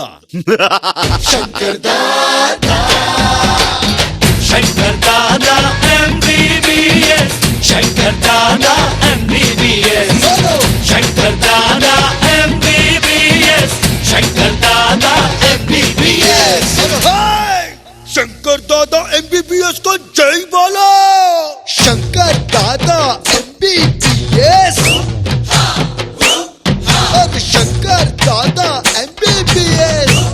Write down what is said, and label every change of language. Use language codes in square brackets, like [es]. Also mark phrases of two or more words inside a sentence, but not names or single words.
[te] శంకర్ దాదా, శంకర్ దాదా ఎంబీబీఎస్, శంకర్ శంకర్ దాదా MBBS శంకర్ దాదా MBBS శంకర్ దాదా MBBS [hi] शंकर दादा MBBS को जय बोलो शंकर दादा MBBS अरे शंकर दादा MBBS